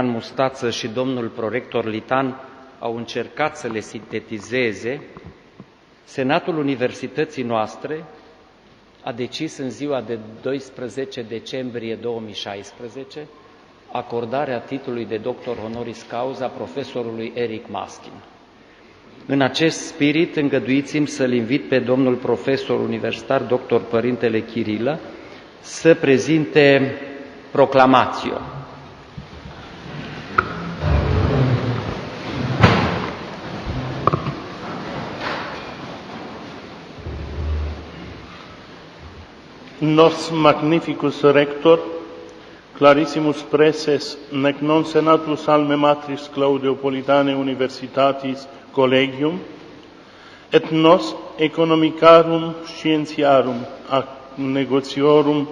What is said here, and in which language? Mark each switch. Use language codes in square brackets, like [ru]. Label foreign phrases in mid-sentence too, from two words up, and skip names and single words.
[ro] Mustață și domnul prorector Litan au încercat să le sintetizeze, Senatul Universității noastre a decis în ziua de 12 decembrie 2016 acordarea titlului de [la] Doctor Honoris Causa [ro] profesorului Erik Maskin. În acest spirit, îngăduiți-mi să-l invit pe domnul profesor universitar, doctor Părintele Chirilă, să prezinte proclamațio. [la] Nos magnificus rector, clarissimus preses, nec non senatus alme matris Claudeopolitanae Universitatis Collegium, et nos economicarum scientiarum ac negotiorum